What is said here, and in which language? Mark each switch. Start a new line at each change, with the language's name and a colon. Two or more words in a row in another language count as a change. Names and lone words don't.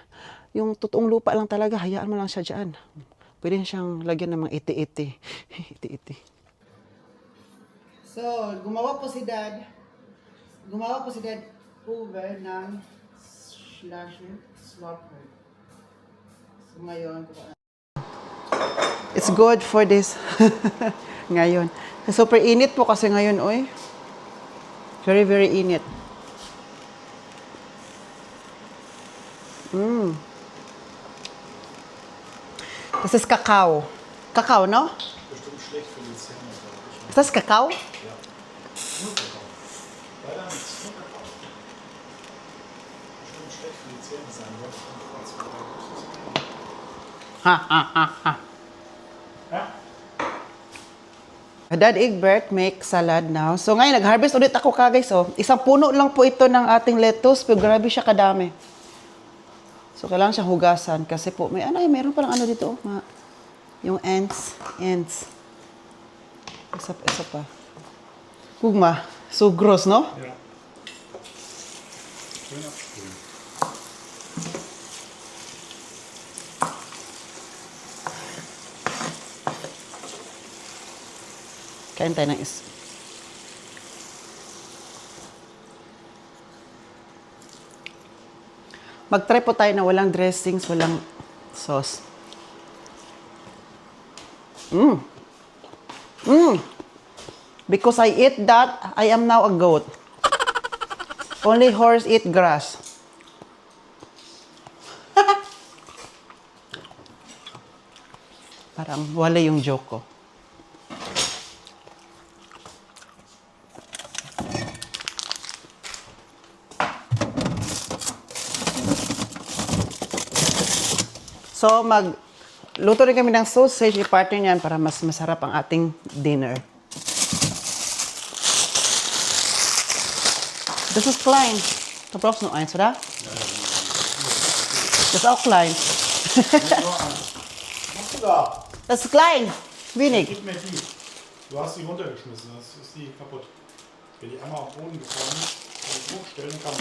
Filipino: Yung totoong lupa lang talaga. Hayaan mo lang siya dyan. Pwede siyang lagyan ng mga iti-iti. So, gumawa po si Dad over ng slaughter. So, ngayon,
English: it's good for this.
Filipino: Ngayon. Super init po kasi ngayon, oy.
English: Very, very init.
German: Das ist Kakao. Kakao, no? Bestimmt schlecht für die Zähne. Ist das Kakao? Ja. Nur Kakao. Leider nichts. Nur Kakao. Bestimmt schlecht für die Zähne sein.
English: Dad Egbert make salad now.
Filipino: So ngayon, nag-harvest ulit ako guys. Oh. Isang puno lang po ito ng ating lettuce. Pero grabe siya kadami. So, kailangan siyang hugasan kasi po, meron palang dito, oh, yung ants. Isa pa. Kugma.
English: So gross, no?
German: Ja. Schön abspülen.
Filipino: Kain tayo ng is. Mag-try po tayo na walang dressings, walang sauce.
English: Because I eat that, I am now a goat. Only horse eat grass.
Filipino: Parang wala yung joke ko. So, luto rin kami ng sausage, i-partner niyan para mas masarap ang ating dinner.
German: Das ist klein. Du brauchst nur eins, oder? Das ist auch klein. Machst du da? Das ist klein. Wenig. Gib mir die. Du hast die runtergeschmissen, das ist die kaputt. Wenn die einmal auf den Boden gefallen ist, kann ich hochstellen, kann man.